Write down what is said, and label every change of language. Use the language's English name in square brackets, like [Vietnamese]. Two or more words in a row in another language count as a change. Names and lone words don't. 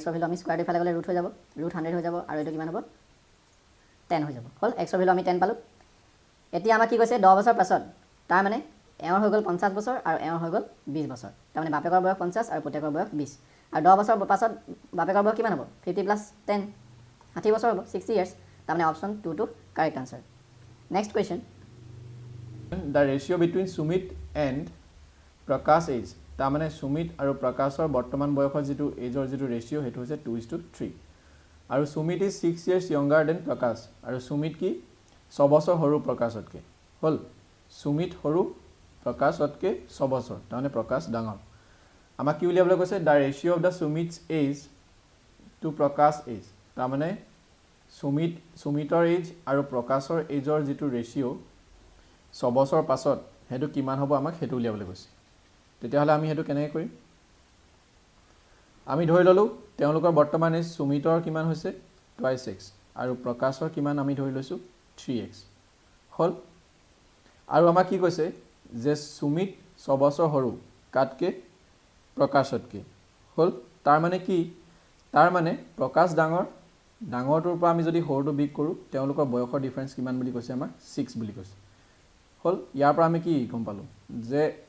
[Assamese] ৰ ভ্যালু আমি স্কয়াৰ ইফালে গলে ৰুট হৈ যাব ৰুট 100 হৈ যাব আৰু এটো কিমান হ'ব 10 হৈ যাব হল x ৰ ভ্যালু আমি 10 পালো এতিয়া আমাক কি কৈছে 10 বছৰ পাছত তাৰ মানে এওঁৰ হৈ গল 50 বছৰ আৰু এওঁৰ হৈ গল 20 বছৰ তাৰ মানে বাপেকৰ বয়স 50 আৰু পুতেকৰ বয়স 20 আৰু 10 বছৰ পাছত বাপেকৰ বয়স কিমান হ'ব 50 + 10 60 বছৰ হ'ব 60 ইয়াৰ্স তাৰ মানে অপচন 2 টো [English] correct answer next question the ratio between Sumit and Prakash age [Assamese] তাৰ মানে সুমিত আৰু প্ৰকাশৰ বৰ্তমান বয়সৰ যেটো এজৰ যেটো ৰেশিও হেতু হৈছে 2:3 আৰু সুমিত [English] is 6 years younger than Prakash [Assamese] আৰু সুমিত কি 6 বছৰ সৰু প্ৰকাশতকে হল সুমিত সৰু প্ৰকাশতকে 6 বছৰ তাৰ মানে প্ৰকাশ ডাঙৰ আমাক কি উলিয়াবলৈ কৈছে [English] the ratio of the Sumit's age to Prakash age [Assamese] তাৰ মানে সুমিতৰ এজ আৰু প্ৰকাশৰ এজৰ যিটো ৰেচিঅ' 6 বছৰ পাছত সেইটো কিমান হ'ব আমাক সেইটো উলিয়াবলৈ কৈছে তেতিয়াহ'লে আমি সেইটো কেনেকৈ কৰিম আমি ধৰি ল'লোঁ তেওঁলোকৰ বৰ্তমান এজ সুমিতৰ কিমান হৈছে 2x আৰু প্ৰকাশৰ কিমান আমি ধৰি লৈছোঁ 3x হ'ল আৰু আমাক কি কৈছে যে সুমিত 6 বছৰ সৰু কাতকে প্ৰকাশতকে হ'ল তাৰ মানে কি তাৰ মানে প্ৰকাশ ডাঙৰটোৰ পৰা আমি যদি সৰুটো বিগ কৰোঁ তেওঁলোকৰ বয়সৰ ডিফাৰেন্স কিমান বুলি কৈছে আমাক 6 বুলি কৈছে হ'ল ইয়াৰ পৰা আমি কি গম পালোঁ যে